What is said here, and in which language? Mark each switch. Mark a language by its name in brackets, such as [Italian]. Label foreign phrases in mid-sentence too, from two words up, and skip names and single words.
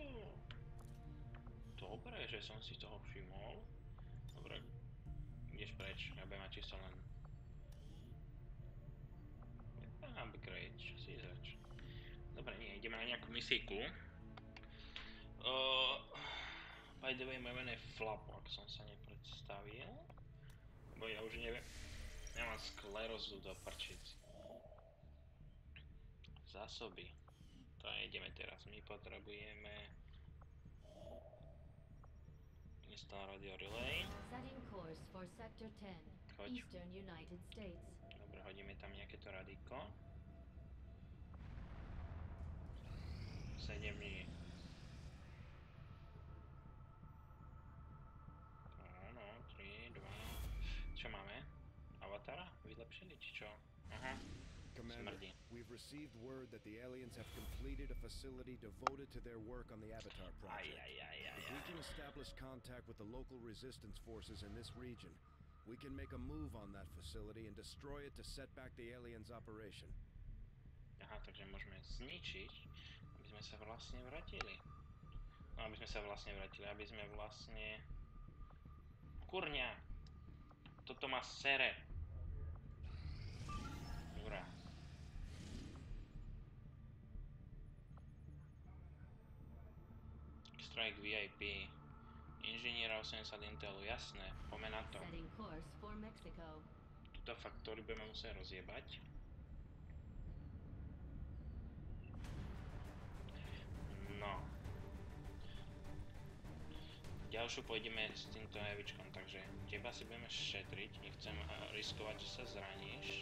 [Slovak] Dobre, že som si toho všimol. Dobre, ideš preč, ja budem mať čisto len upgrade, čo si zač. Dobre, nie, ideme na nejakú misíku. [English] By the way, [Slovak] moje meno je Flapo, ak som sa nepredstavil. Bo ja už neviem, ja mám sklerózu do prčic. Zásoby. To ideme teraz, my potrebujeme [English] Install radio relay. Setting course for sector 10, [Slovak] Choď. [English] Eastern United States. [Slovak] Dobre, hodíme tam nejaké to radíko. 7 dní. No, 3, 2... Čo máme? Avatara? Vylepšili, či čo? Aha. [English] Commander, [Slovak] Smrdí. [English] we've received word that the aliens have completed a facility devoted to their work on the Avatar project. If we can establish contact with the local resistance forces in this region, we can make a move on that facility and destroy it to set back the aliens' operation. [Slovak] Aha, takže môžeme zničiť, aby sme sa vlastne vrátili. No, aby sme sa vlastne vrátili, aby sme vlastne... Kurňa! Toto má sere. [English] Urá. Strike VIP. [Slovak] Inžiniera 80 Intelu, jasné, poďme na to. [English] Setting course for Mexico. [Slovak] Tuto faktory budeme musieť rozjebať. No. Ďalšiu pôjdeme s týmto heavyčkom, takže teba si budeme šetriť, nechcem riskovať, že sa zraníš.